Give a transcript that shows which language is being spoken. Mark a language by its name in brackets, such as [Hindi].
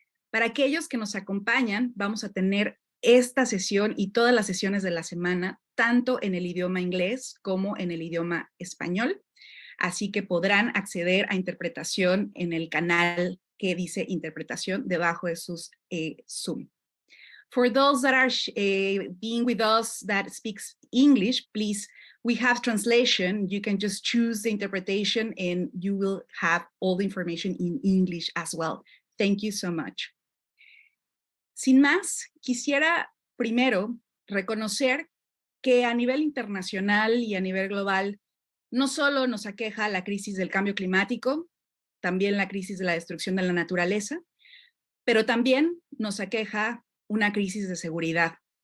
[Spanish] Para aquellos que nos acompañan, vamos a tener esta sesión y todas las sesiones de la semana, tanto en el idioma inglés como en el idioma español, así que podrán acceder a interpretación en el canal que dice interpretación debajo de sus Zoom. [English] For those that are being with us that speaks English, please, we have translation. You can just choose the interpretation and you will have all the information in English as well. Thank you so much. [Spanish] Sin más, quisiera primero reconocer que a nivel internacional y a nivel global no solo nos aqueja la crisis del cambio climático, también la crisis de la destrucción de la naturaleza, pero también nos aqueja una crisis de seguridad.